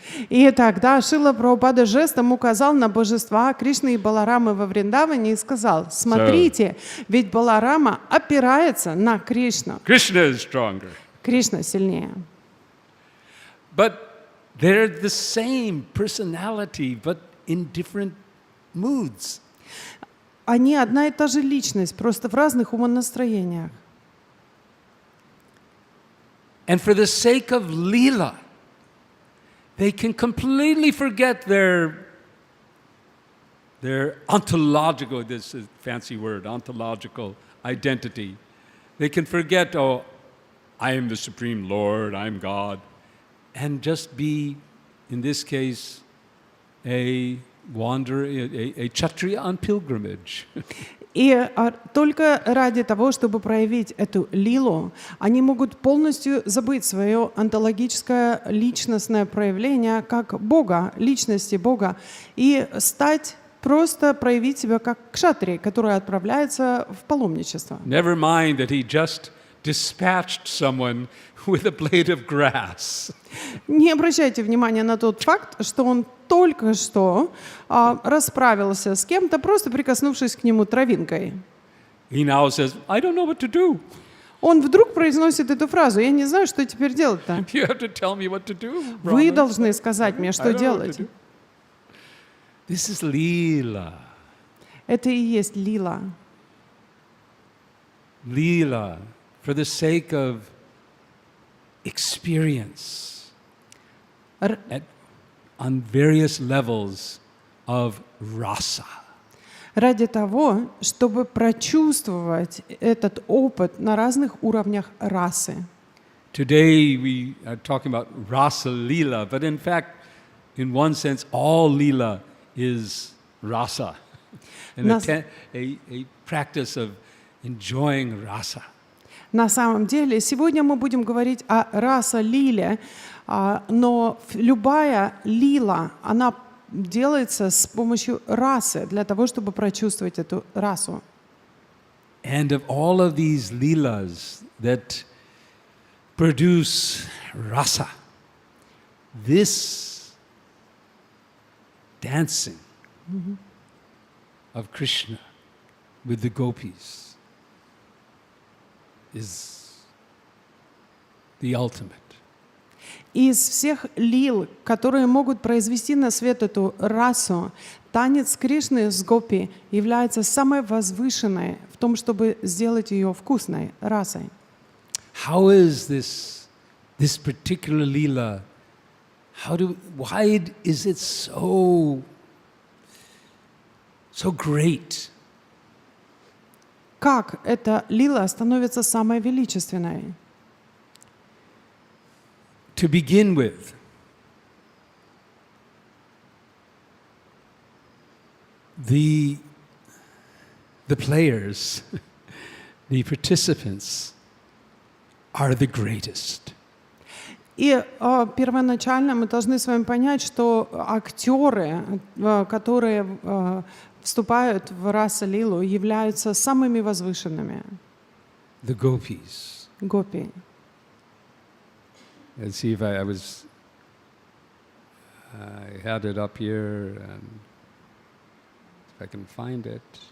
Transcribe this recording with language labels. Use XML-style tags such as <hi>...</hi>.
<ru>И тогда Шрила Прабхупада жестом указал на божества Кришны и Баларамы во Вриндаване и сказал, смотрите, ведь Баларама опирается на Кришну.</ru> <en>Krishna is stronger.</en> <ru>Кришна сильнее.</ru> <en>But they're the same personality, but in different moods.</en> <ru>Они одна и та же личность, просто в разных умонастроениях.</ru> <en>And for the sake of Leela, they can completely forget their ontological, this is a fancy word, ontological identity. They can forget, oh, I am the Supreme Lord, I'm God, and just be, in this case, a wanderer, a Kshatriya on pilgrimage.</en> <ru>И только ради того, чтобы проявить эту лилу, они могут полностью забыть свое онтологическое личностное проявление как Бога, личности Бога, и стать просто проявить себя как кшатрий, который отправляется в паломничество.</ru> <en>Never mind that he just dispatched someone with a blade of grass.</en> <ru>Не обращайте внимания на тот факт, что он только что расправился с кем-то, просто прикоснувшись к нему травинкой.</ru> <en>He now says, I don't know what to do.</en> <ru>Он вдруг произносит эту фразу, я не знаю, что теперь делать-то.</ru> <en>You have to tell me what to do.</en> <ru>Вы</ru> <en>Brahman.</en> <ru>должны сказать мне,</ru> <en>I</en> <ru>что</ru> <en>don't know what to</en> <ru>делать.</ru> <en>do. This is Leela.</en> <ru>Это и есть лила.</ru> <en>Leela, for the sake of experience on various levels of rasa.</en> <ru>Ради того, чтобы прочувствовать этот опыт на разных уровнях расы.</ru> <en>Today we are talking about rasa leela, but in fact, in one sense, all leela is rasa, and a practice of enjoying rasa.</en> <ru>На самом деле, сегодня мы будем говорить о раса-лиле, но любая лила, она делается с помощью расы, для того, чтобы прочувствовать эту расу.</ru> <en>And of all of these leelas that produce rasa, this dancing of Krishna with the gopis is the ultimate.</en> <ru>Из всех лил, которые могут произвести на свет эту расу, танец Кришны с гопи является самой возвышенной, том, чтобы сделать ее вкусной, расой.</ru> <en>How is this particular lila? Why is it so great?</en> <ru>Как эта лила становится самой величественной?</ru> <en>To begin with, the players, the participants are the greatest.</en> <ru>И первоначально мы должны с вами понять, что актеры, которые вступают в раса-лилу, являются самыми возвышенными.</ru> <en>The gopis.</en> <ru>Гопи.</ru> <en>Let's see if I had it up here, and if I can find it.</en>